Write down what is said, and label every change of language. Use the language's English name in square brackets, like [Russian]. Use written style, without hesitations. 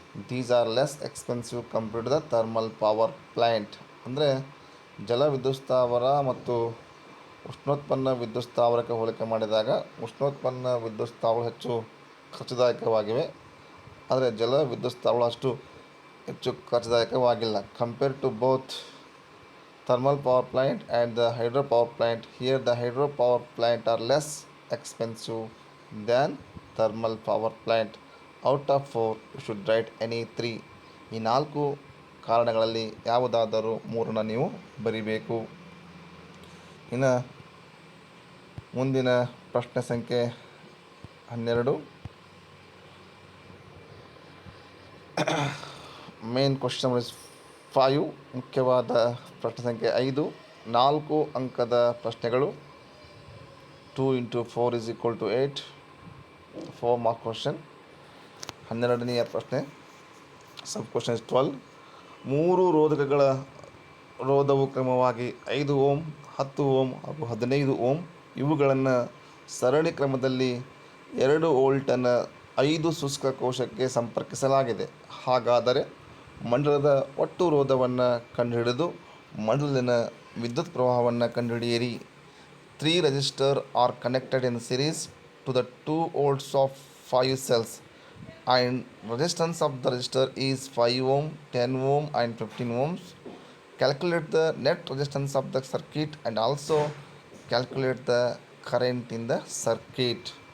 [English] These are less expensive compared to the thermal power plant. [Kannada] ಅಂದರೆ ಜಲ ವಿದ್ಯುತ್ ಸ್ಥಾವರ ಮತ್ತು ಉಷ್ಣೋತ್ಪನ್ನ ವಿದ್ಯುತ್ ಸ್ಥಾವರಕ್ಕೆ ಹೋಲಿಕೆ ಮಾಡಿದಾಗ ಉಷ್ಣೋತ್ಪನ್ನ ವಿದ್ಯುತ್ ಸ್ಥಾವರಗಳು ಹೆಚ್ಚು ಖರ್ಚುದಾಯಕವಾಗಿವೆ. ಆದರೆ ಜಲ ವಿದ್ಯುತ್ ಸ್ಥಾವರಗಳು ಅಷ್ಟು ಹೆಚ್ಚು ಖರ್ಚುದಾಯಕವಾಗಿಲ್ಲ. [English] Compare to both thermal power plant and the hydropower plant, here the hydropower plant are less expensive than thermal power plant. Out of 4 you should write any 3. [Kannada] ಈ 4 ಕಾರಣಗಳಲ್ಲಿ ಯಾವುದಾದರೂ 3ನ್ನು ನೀವು ಬರಿಬೇಕು. ಇನ್ನು ಮುಂದಿನ ಪ್ರಶ್ನೆ ಸಂಖ್ಯೆ 12. [English] Main question is 5. [Kannada] ಮುಖ್ಯವಾದ ಪ್ರಶ್ನೆ ಸಂಖ್ಯೆ 5. 4 ಅಂಕದ ಪ್ರಶ್ನೆಗಳು. [English] 2 into 4 is equal to 8. 4 mark question. [Kannada] 12ನೆಯ ಪ್ರಶ್ನೆ. [English] Sub question is 12. [Kannada] 3 ರೋಧಕಗಳ ರೋಧವು ಕ್ರಮವಾಗಿ 5 ಓಮ್, 10 ಓಮ್ ಹಾಗೂ 15 ಓಮ್ ಇವುಗಳನ್ನು ಸರಣಿ ಕ್ರಮದಲ್ಲಿ 2 ವೋಲ್ಟನ್ನು 5 ಶುಷ್ಕ ಕೋಶಕ್ಕೆ ಸಂಪರ್ಕಿಸಲಾಗಿದೆ. ಹಾಗಾದರೆ ಮಂಡಲದ ಒಟ್ಟು ರೋಧವನ್ನು ಕಂಡುಹಿಡಿದು ಮಂಡಲಿನ ವಿದ್ಯುತ್ ಪ್ರವಾಹವನ್ನು ಕಂಡುಹಿಡಿಯಿರಿ. [English] 3 resistors are connected in series to the 2 volts of 5 cells, and resistance of the resistor is 5 ohm, 10 ohm and 15 ohms. Calculate the net resistance of the circuit and also calculate the current in the circuit.